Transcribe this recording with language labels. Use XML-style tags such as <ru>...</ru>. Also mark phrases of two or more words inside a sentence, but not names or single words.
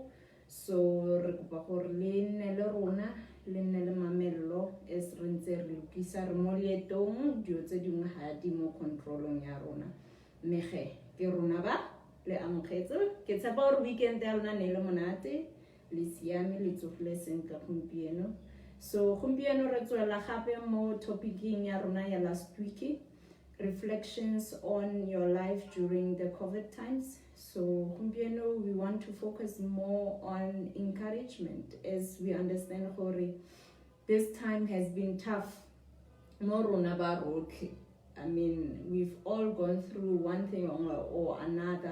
<tn>So re kopa gore le nne le rona le nne le mamello as re ntse re lokisa re mo leetong dio tse dingwe ga di mo controlong ya rona mme ge ke rona ba le amogetse ke tshepa gore weekend ya lona ne le monate le siame le tsogile sentle gompieno so gompieno re tswela gape mo topicing ya rona ya</tn> <en>last week reflections on your life during the COVID times. So, we want to focus more on encouragement as we understand Hori. This time has been tough. I mean, we've all gone through one thing or another.</en>